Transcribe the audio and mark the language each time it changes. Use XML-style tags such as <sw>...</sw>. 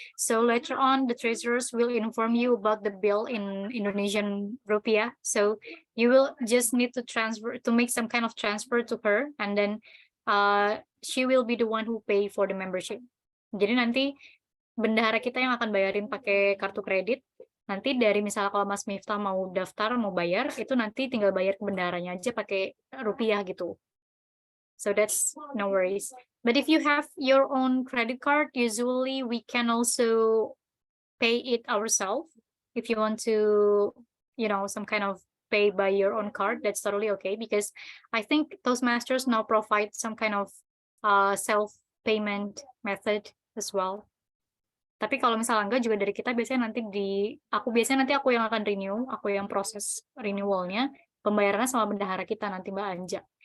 <en>So later on, the treasurers will inform you about the bill in Indonesian rupiah. So you will just need to make some kind of transfer to her, and then she will be the one who pay for the membership.</en> <id>Jadi nanti bendahara kita yang akan bayarin pakai kartu kredit. Nanti dari misalnya kalau Mas Miftah mau daftar, mau bayar, itu nanti tinggal bayar ke bendaharanya aja pakai rupiah gitu.</id> <en>So that's no worries. But if you have your own credit card, usually we can also pay it ourselves. If you want to, some kind of pay by your own card, that's totally okay. Because I think Toastmasters now provide some kind of self-payment method as well.</en> <id>Tapi kalau misalnya enggak juga dari kita biasanya nanti aku yang akan renew, aku yang proses renewalnya, pembayarannya sama bendahara kita nanti Mbak Anja.</id>